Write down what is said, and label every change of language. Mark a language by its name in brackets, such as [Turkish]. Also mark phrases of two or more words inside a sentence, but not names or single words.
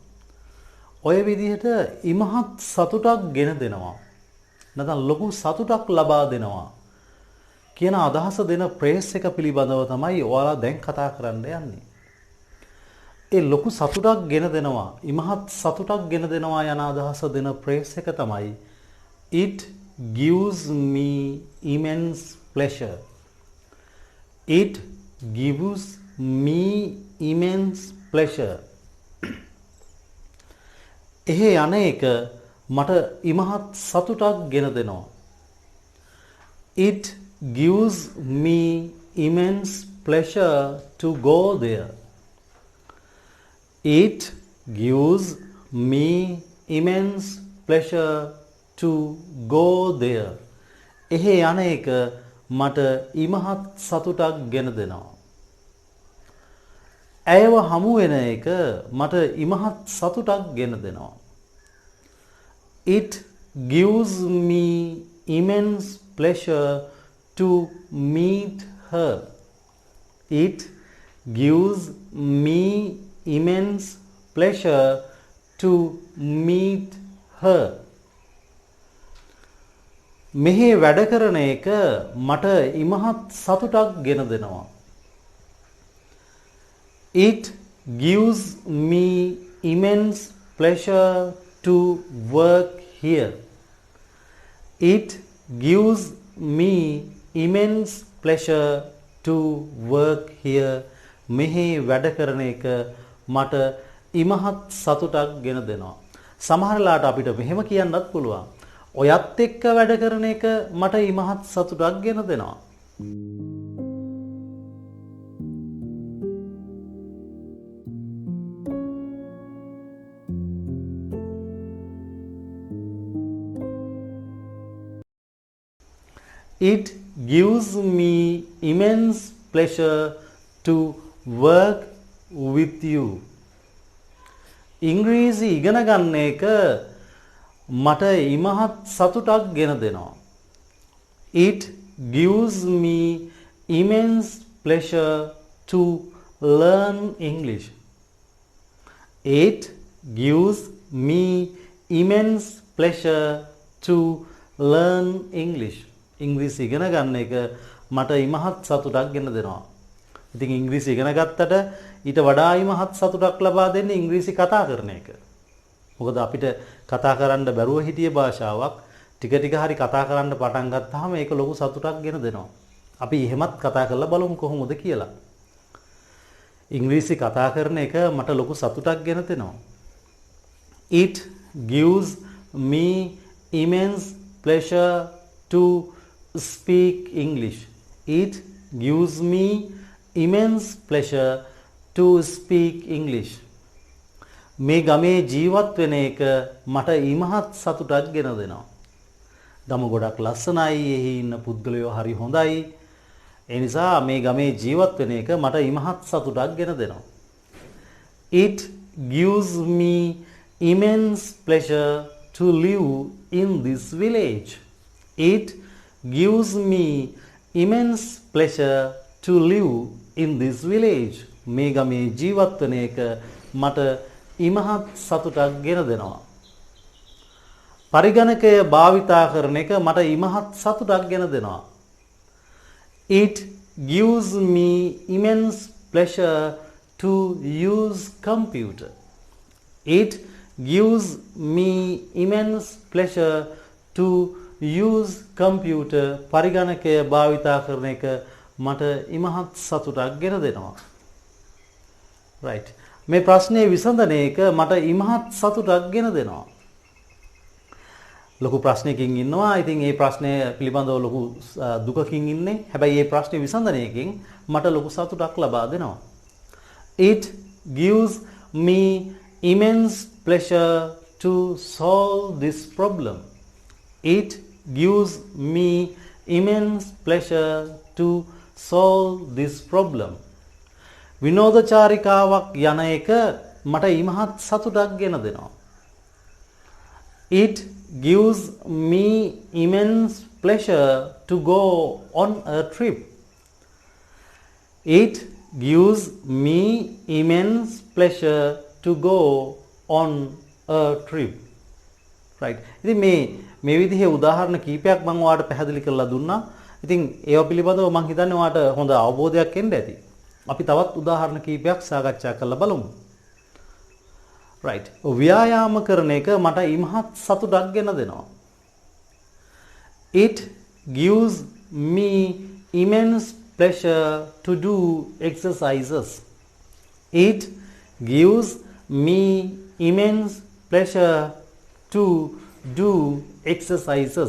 [Sinhala] ඔය විදිහට ඉමහත් සතුටක් ගෙන දෙනවා. නැත්නම් ලොකු සතුටක් ලබා දෙනවා කියන අදහස දෙන ප්‍රේස් එක පිළිබඳව තමයි ඔයාලා දැන් කතා කරන්න යන්නේ. ඒ ලොකු සතුටක් ගෙන දෙනවා, ඉමහත් සතුටක් ගෙන දෙනවා යන අදහස දෙන ප්‍රේස් එක තමයි [English] it gives me immense pleasure. It gives me immense pleasure. [Sinhala] එහෙ අනේක මට ඉමහත් සතුටක් ගෙන දෙනවා. [English] It gives me immense pleasure to go there. It gives me immense pleasure to go there. [Sinhala] එහෙ අනේක මට ඉමහත් සතුටක් ගෙන දෙනවා. ඇයව හමු වෙන එක මට ඉමහත් සතුටක් ගෙන දෙනවා. [English] It gives me immense pleasure to meet her. It gives me immense pleasure to meet her. [Sinhala] මෙහි වැඩ කරන එක මට ඉමහත් සතුටක් ගෙන දෙනවා. [English] It gives me immense pleasure to work here. It gives me immense pleasure to work here. [Sinhala] මෙහි වැඩ කරන එක මට ඉමහත් සතුටක් ගෙන දෙනවා. සමහර වෙලාවට අපිට මෙහෙම කියන්නත් පුළුවන්. ඔයත් එක්ක වැඩ කරන එක මට ඉමහත් සතුටක් ගෙන දෙනවා. [English] It gives me immense pleasure to work with you. [Sinhala] ඉංග්‍රීසි ඉගෙන ගන්න එක මට ඉමහත් සතුටක් ගෙන දෙනවා. [English] It gives me immense pleasure to learn English. It gives me immense pleasure to learn English. [Sinhala] ඉංග්‍රීසි ඉගෙන ගන්න එක මට ඉමහත් සතුටක් ගෙන දෙනවා. ඉතින් ඉංග්‍රීසි ඉගෙන ගත්තට ඊට වඩා ඉමහත් සතුටක් ලබා දෙන්නේ ඉංග්‍රීසි කතා කරන එක. මොකද අපිට කතා කරන්න බැරුව හිටිය භාෂාවක් ටික ටික හරි කතා කරන්න පටන් ගත්තාම ඒක ලොකු සතුටක් ගෙන දෙනවා. අපි එහෙමත් කතා කරලා බලමු කොහොමද කියලා. ඉංග්‍රීසි කතා කරන එක මට ලොකු සතුටක් ගෙන දෙනවා. [English] It gives me immense pleasure to speak English. It gives me immense pleasure to speak English. [Sinhala] මේ ගමේ ජීවත් වෙන එක මට ඉමහත් සතුටක් ගෙන දෙනවා. ගම ගොඩක් ලස්සනයි, එහි ඉන්න පුද්ගලයෝ හරි හොඳයි. ඒ නිසා මේ ගමේ ජීවත් වෙන එක මට ඉමහත් සතුටක් ගෙන දෙනවා. [English] It gives me immense pleasure to live in this village. It gives me immense pleasure to live in this village. [Sinhala] මේ ගමේ ජීවත් වෙන එක මට ඉමහත් සතුටක් ගෙන දෙනවා. පරිගණකය භාවිතා කරන එක මට ඉමහත් සතුටක් ගෙන දෙනවා. [English] It gives me immense pleasure to use computer. It gives me immense pleasure to use computer. [Sinhala] පරිගණකය භාවිතා කරන එක මට ඉමහත් සතුටක් ගෙන දෙනවා. right. මේ ප්‍රශ්නේ විසඳන එක මට ඉමහත් සතුටක් ගෙන දෙනවා. ලොකු ප්‍රශ්නයකින් ඉන්නවා. ඉතින් මේ ප්‍රශ්නය පිළිබඳව ලොකු දුකකින් ඉන්නේ. හැබැයි මේ ප්‍රශ්නේ විසඳන එකෙන් මට ලොකු සතුටක් ලබා දෙනවා. [English] It gives me immense pleasure to solve this problem. It gives me immense pleasure to solve this problem. [Sinhala] විනෝද චාරිකාවක් යන එක මට ඉමහත් සතුටක් ගෙන දෙනවා. [English] It gives me immense pleasure to go on a trip. It gives me immense pleasure to go on a trip. [Sinhala] Right. ඉතින් මේ විදිහේ උදාහරණ කීපයක් මම ඔයාලට පැහැදිලි කරලා දුන්නා. ඉතින් ඒවා පිළිබඳව මම හිතන්නේ ඔයාලට හොඳ අවබෝධයක් එන්න ඇති. අපි තවත් උදාහරණ කීපයක් සාකච්ඡා කරලා බලමු. Right. ව්‍යායාම කරන එක මට ඉමහත් සතුටක් ගෙන දෙනවා. [English] It gives me immense pleasure to do exercises. It gives me immense pleasure to do exercises.